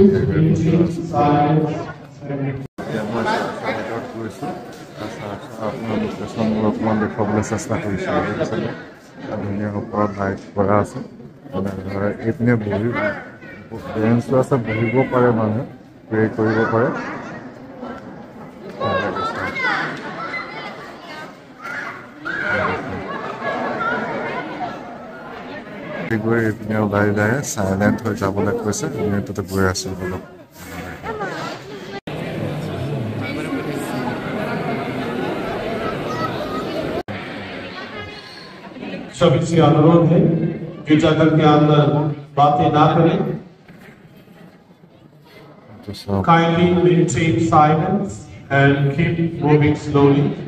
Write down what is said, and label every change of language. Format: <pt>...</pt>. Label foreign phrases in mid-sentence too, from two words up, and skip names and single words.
<as>গৈছোঁ আপোনাৰ লোকেশ্যনবোৰ অকণমান দেখুৱাবলৈ চেষ্টা কৰিছোঁ ধুনীয়া ওপৰত লাইট কৰা আছে এইপিনে বহি বেঞ্চো আছে বহিব পাৰে মানুহে প্ৰে কৰিব পাৰে গৈ এইপিনে ওলাই যায় চাইলেণ্ট হৈ যাবলৈ কৈছে আমি তাতে গৈ আছোঁ অলপ</as> <hi>सभी से अनुरोध है गिरजाघर के अंदर बातें ना करें</hi> <en>kindly maintain silence and keep moving slowly</en>